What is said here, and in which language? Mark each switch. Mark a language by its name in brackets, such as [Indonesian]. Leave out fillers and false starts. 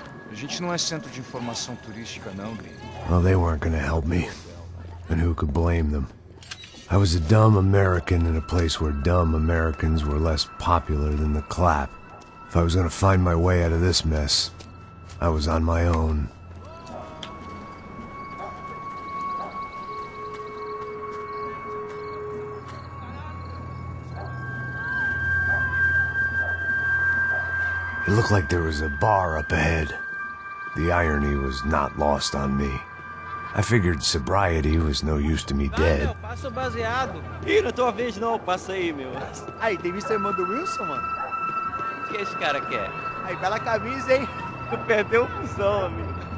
[Portuguese] A gente não é centro de informação turística, não, gringo. [English] Well, they weren't gonna help me. And who could blame them? I was a dumb American in a place where dumb Americans were less popular than the clap. If I was gonna find my way out of this mess, I was on my own. It looked like there was a bar up ahead. The irony was not lost on me. I figured sobriety was no use to me dead. [Portuguese] Meu, passa o baseado. Ih, não é tua vez não, passa aí, meu. Aí, tem visto a irmã do Wilson, mano? O que esse cara quer? Aí, bela camisa, hein? Tu perdeu o fusão, amigo.